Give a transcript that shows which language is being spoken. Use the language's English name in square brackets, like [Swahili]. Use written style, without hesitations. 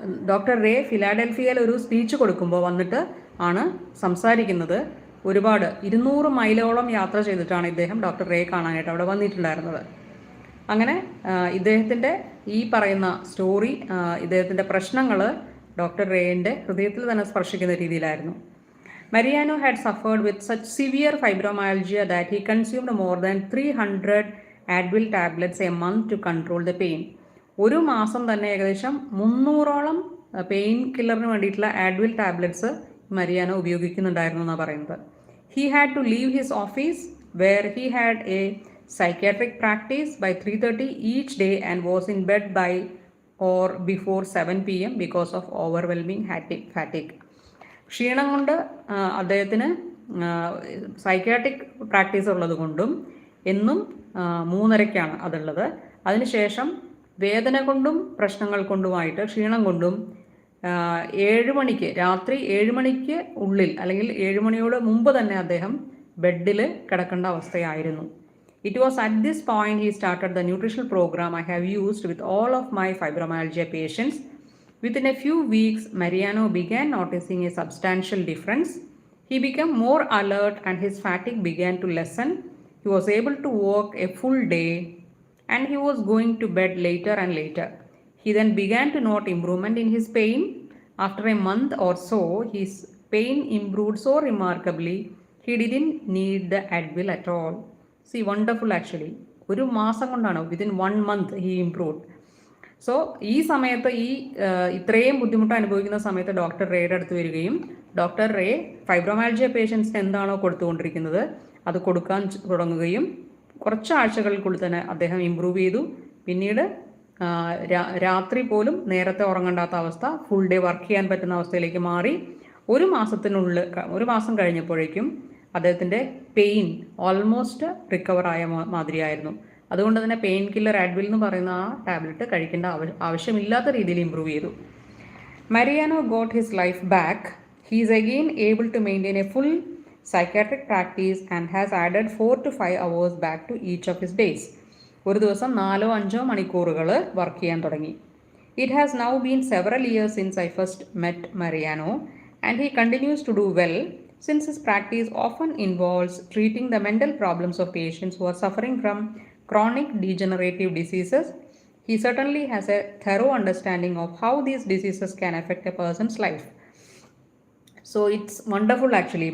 [Malayalam] Doctor ray ഫിലാഡൽഫിയയിൽ ഒരു speech കൊടുക്കുമ്പോൾ വന്നിട്ട് ആണ് സംസാരിക്കുന്നത്. ഒരുപാട് 200 മൈലോളം യാത്ര ചെയ്തിട്ടാണ് ഇദ്ദേഹം ഡോക്ടർ റേ കാണാനായിട്ട് അവിടെ വന്നിട്ടുണ്ടായിരുന്നത്. അങ്ങനെ ഇദ്ദേഹത്തിൻ്റെ ഈ പറയുന്ന സ്റ്റോറി, ഇദ്ദേഹത്തിൻ്റെ പ്രശ്നങ്ങൾ ഡോക്ടർ റേയുടെ ഹൃദയത്തിൽ തന്നെ സ്പർശിക്കുന്ന രീതിയിലായിരുന്നു. [English] Mariano had suffered with such severe fibromyalgia that he consumed more than 300 Advil tablets a month to control the pain. [Malayalam] ഒരു മാസം തന്നെ ഏകദേശം 300ഓളം പെയിൻ കില്ലറിന് വേണ്ടിയിട്ടുള്ള ആഡ്വിൽ ടാബ്ലറ്റ്സ് മരിയാനോ ഉപയോഗിക്കുന്നുണ്ടായിരുന്നു എന്നാണ് പറയുന്നത്. [English] He had to leave his office where he had a psychiatric practice by 3:30 each day and was in bed by or before 7 p.m. because of overwhelming fatigue. [Malayalam] ക്ഷീണം കൊണ്ട് അദ്ദേഹത്തിന് സൈക്യാട്രിക് പ്രാക്ടീസ് ഉള്ളത് കൊണ്ടും എന്നും 3:30-ക്കാണ് അതുള്ളത്. അതിനുശേഷം വേദന കൊണ്ടും പ്രശ്നങ്ങൾ കൊണ്ടുമായിട്ട് ക്ഷീണം കൊണ്ടും 7 മണിക്ക് രാത്രി 7 മണിക്ക് ഉള്ളിൽ അല്ലെങ്കിൽ 7 മണിയോട് മുമ്പ് തന്നെ അദ്ദേഹം ബെഡിൽ കിടക്കേണ്ട അവസ്ഥയായിരുന്നു. [English] It was at this point he started the nutritional programme I have used with all of my fibromyalgia patients. Within a few weeks, Mariano began noticing a substantial difference. He became more alert and his fatigue began to lessen. He was able to walk a full day and he was going to bed later and later. He then began to note improvement in his pain. After a month or so, his pain improved so remarkably, he didn't need the Advil at all. See, wonderful actually. [Malayalam] ഒരു മാസം കൊണ്ടാണ്, [English] within 1 month he improved. [Malayalam] So ഈ സമയത്ത് ഇത്രയും ബുദ്ധിമുട്ട് അനുഭവിക്കുന്ന സമയത്ത് doctor റേയുടെ അടുത്ത് വരികയും ഡോക്ടർ റേ ഫൈബ്രോമയാൽജിയ പേഷ്യൻസിന് എന്താണോ കൊടുത്തുകൊണ്ടിരിക്കുന്നത് അത് കൊടുക്കാൻ തുടങ്ങുകയും കുറച്ച് ആഴ്ചകൾക്കുള്ളിൽ തന്നെ അദ്ദേഹം ഇമ്പ്രൂവ് ചെയ്തു. പിന്നീട് രാത്രി പോലും നേരത്തെ ഉറങ്ങേണ്ടാത്ത അവസ്ഥ, ഫുൾ ഡേ വർക്ക് ചെയ്യാൻ പറ്റുന്ന അവസ്ഥയിലേക്ക് മാറി. ഒരു മാസം കഴിഞ്ഞപ്പോഴേക്കും അദ്ദേഹത്തിൻ്റെ പെയിൻ ഓൾമോസ്റ്റ് റിക്കവറായ മാതിരിയായിരുന്നു. അതുകൊണ്ട് തന്നെ പെയിൻ കില്ലർ ആഡ്വിൽ എന്ന് പറയുന്ന ആ ടാബ്ലറ്റ് കഴിക്കേണ്ട ആവശ്യമില്ലാത്ത രീതിയിൽ ഇമ്പ്രൂവ് ചെയ്തു. [English] Mariano got his life back. He is again able to maintain a full psychiatric practice and has added 4 to 5 hours back to each of his days. [Malayalam] ഒരു ദിവസം 4-5 മണിക്കൂറുകൾ വർക്ക് ചെയ്യാൻ തുടങ്ങി. [English] It has now been several years since I first met Mariano and he continues to do well since his practice often involves treating the mental problems of patients who are suffering from chronic degenerative diseases. He certainly has a thorough understanding of how these diseases can affect a person's life. So it's wonderful actually.